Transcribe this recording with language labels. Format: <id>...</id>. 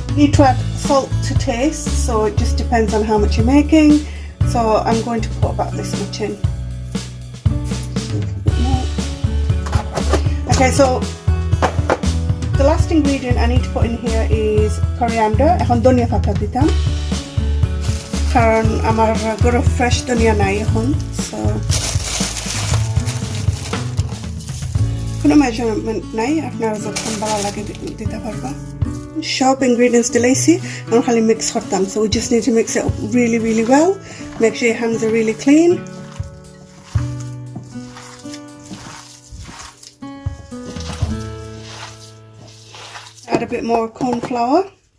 <en>Need to add salt to taste, so it just depends on how much you're making. So I'm going to put about this much in. Just a little bit more. Okay, so the last ingredient I need to put in here is coriander.</en> <bn>এখন ধনিয়া পাতা দিতাম কারণ আমার গরো fresh ধনিয়া নাই এখন, so কোনো মেজারমেন্ট নাই, আপনারা যখন ভালো লাগে দিতে পারবা। সব ingredients দিলাইছি, আমি খালি মিক্স করতাম,</bn> <en>so we just need to mix it up really well. Make sure your hands are really clean. Add a bit more corn flour.</en>